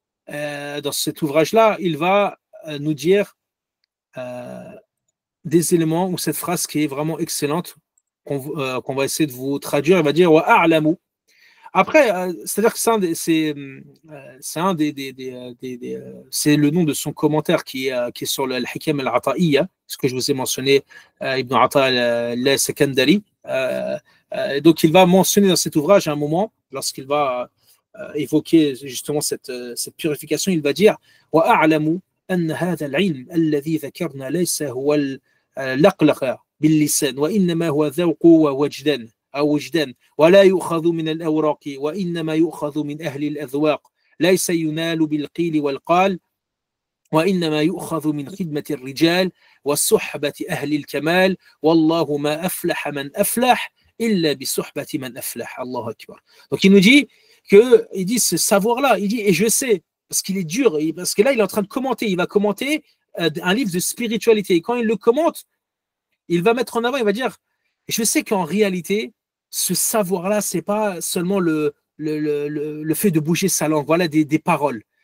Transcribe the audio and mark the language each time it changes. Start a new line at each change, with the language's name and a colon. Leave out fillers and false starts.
French: Dans cet ouvrage-là, il va nous dire des éléments ou cette phrase qui est vraiment excellente qu'on va essayer de vous traduire. Il va dire wa a'lamu. Après, c'est-à-dire que c'est le nom de son commentaire qui est sur Al-Hikam al-Ata'iyya, ce que je vous ai mentionné, Ibn Ata al-Sakandari. Donc, il va mentionner dans cet ouvrage à un moment, lorsqu'il va évoquer justement cette purification, il va dire
Arabic: وَأَعْلَمُ أَنَّ هَذَا الْعِلْمَ الَّذِي ذَكَرْنَا لَيْسَ هُوَ اللَّقْلَقَ بِاللِّسَانِ وَإِنَّمَا هُوَ ذَوْقُ وَوَجْدَانِ أو وجدان ولا يؤخذ من الأوراق وإنما يؤخذ من أهل الأذواق ليس ينال بالقيل والقال وإنما يؤخذ من خدمة الرجال والصحبة أهل الكمال والله ما أفلح من أفلح إلا بصحبة من أفلح الله أكبر.
French: Donc il nous dit ce savoir-là, il dit et je sais parce qu'il est dur, parce que là il est en train de commenter, il va commenter un livre de spiritualité et quand il le commente, il va mettre en avant, il va dire je sais qu'en réalité ce savoir-là, c'est pas seulement le fait de bouger sa langue, voilà des paroles.